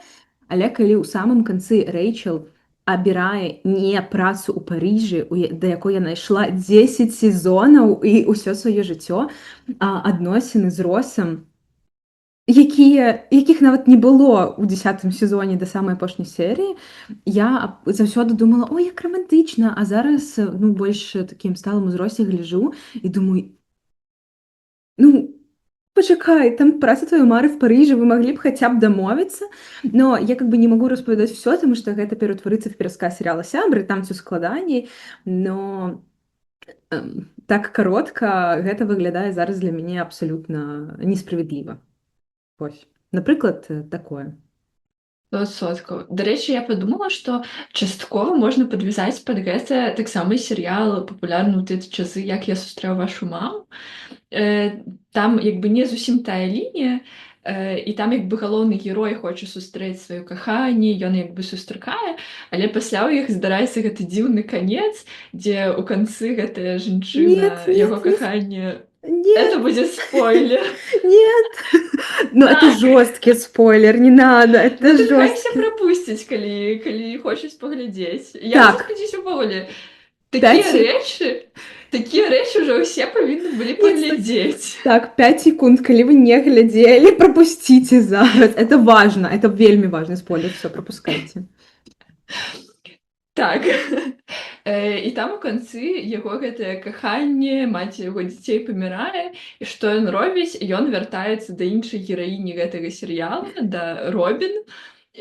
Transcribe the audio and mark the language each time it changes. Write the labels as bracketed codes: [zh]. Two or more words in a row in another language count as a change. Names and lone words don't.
[be] Але калі ў самым канцы Рэйчел абірае не працу ў Парыжы, да якой яна ішла 10 сезонаў і ўсё сваё жыццё, а адносіны з Росам, якіх нават не было ў 10 сезоне да самай апошняй серыі, я заўсёды думала: ой, як романтычна, а зараз ну больш такім сталым узросце гляжу і думаю: ну, пачакай, там праца тваёй мары в Парыже, вы маглі б хаця б дамовіцца. Но я [ru] как бы [be] не магу распавядаць всё, таму што гэта ператварыцца в перасказ серыяла сябры, там всё складаней. Но так каротка гэта выглядае зараз для мяне абсалютна несправядліва. Вось. Напрыклад, такое. 100%. Дарэчы, я падумала, што часткова можна падвязаць пад гэта таксама і серыял папулярны ў тыя часы, як я сустрэў вашу маму. Там як бы не зусім тая лінія, і там як бы галоўны герой хоча сустрэць сваё каханне, ён як бы сустракае, але пасля ў іх здараецца гэты дзіўны канец, дзе ў канцы гэтая [ru] Нет, [be] жанчына, яго [ru] нет, не с [be] каханне. Это [ru] нет, будет спойлер. нет. Ну, это [be] Так. [ru] жесткий спойлер, не надо, Ну, это [be] дык хай все [ru] жесткий. [be] прапусцяць, калі хочуць паглядзець. Я хачу Так, сказаць увогуле, такія 5. рэчы такія рэчы ўжо ўсе павінны былі [ru] Нет, стой. [be] паглядзець. Так, 5 секунд, калі вы не глядзелі, пропусціце зараз. [ru] Это важно, это [be] вельмі важны спойлер, [ru] все пропускайте. [be] Так. І там у канцы яго гэтае каханне, маці яго дзяцей памірае, і што ён робіць? Ён вяртаецца да іншай гераіні гэтага серыяла, да Робін.